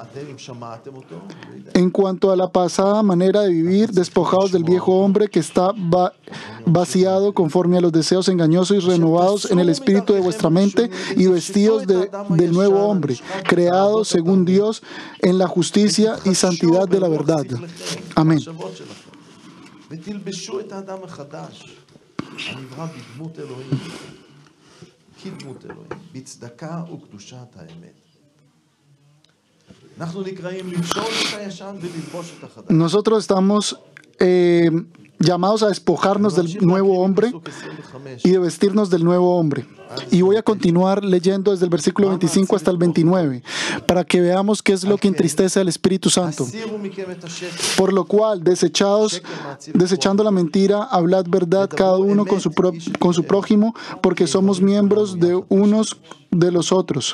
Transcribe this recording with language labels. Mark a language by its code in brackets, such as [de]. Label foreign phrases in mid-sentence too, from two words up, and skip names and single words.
[es] En cuanto a la pasada manera de vivir, despojados del viejo hombre que está vaciado conforme a los deseos engañosos y renovados en el espíritu de vuestra mente y vestidos del nuevo hombre, creado según Dios en la justicia y santidad de la verdad. Amén. [he] הנברא בדמות אלוהים, כדמות אלוהים, בצדקה וקדושת האמת. אנחנו נקראים לפשוט את הישן וללבוש את החדש. [es] Nosotros estamos llamados a despojarnos del nuevo hombre y de vestirnos del nuevo hombre. Y voy a continuar leyendo desde el versículo 25 hasta el 29, para que veamos qué es lo que entristece al Espíritu Santo. Por lo cual, desechando la mentira, hablad verdad cada uno con su prójimo, porque somos miembros de unos de los otros.